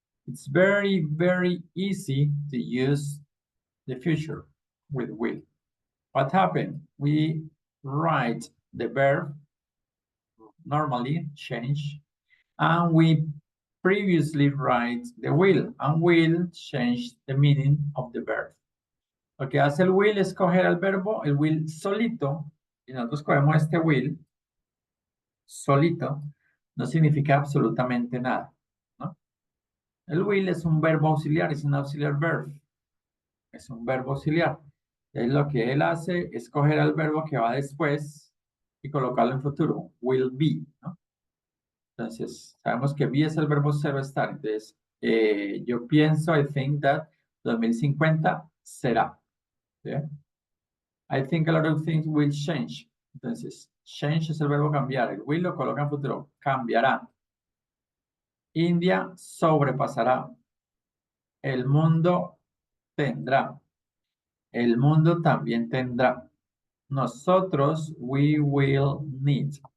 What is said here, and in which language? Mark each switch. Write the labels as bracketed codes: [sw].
[en] It's very, very easy to use the future with will. What happened? We write the verb, normally change, and we previously write the will, and will change the meaning of the verb. [es] Lo que hace el will es coger el verbo, el will solito, y nosotros cogemos este will solito, no significa absolutamente nada, ¿no? El will es un verbo auxiliar, es un [en] auxiliar verb. [es] Es un verbo auxiliar. Es lo que él hace es coger el verbo que va después y colocarlo en futuro. Will be, ¿no? Entonces, sabemos que be es el verbo ser o estar. Entonces, yo pienso, [en] I think [es] that 2050 será. ¿Sí? [en] I think a lot of things will change. [es] Entonces, change es el verbo cambiar. El will lo coloca en futuro. Cambiará. India sobrepasará. El mundo tendrá. El mundo también tendrá. Nosotros, [en] we will need.